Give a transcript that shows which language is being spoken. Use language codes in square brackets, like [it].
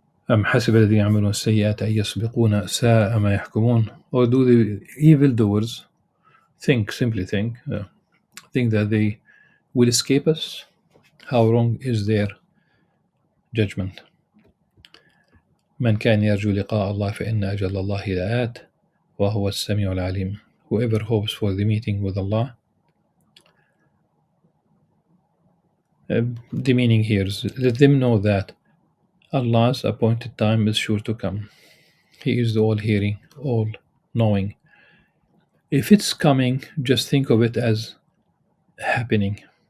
[ar] أَمْ حَسِبَ الَّذِينَ يَعْمَلُونَ السَّيِّئَاتِ أَن يَسْبِقُونَ سَاءَ مَا يَحْكُمُونَ. [en] Or do the evildoers simply think that they will escape us? How wrong is their judgment? [ar] من كان يرجو لقاء الله فإن أجل الله لآت وهو السميع العليم. [en] Whoever hopes for the meeting with Allah, the meaning here is, let them know that Allah's appointed time is sure to come. He is the all-hearing, all-knowing. If it's coming, just think of it as happening.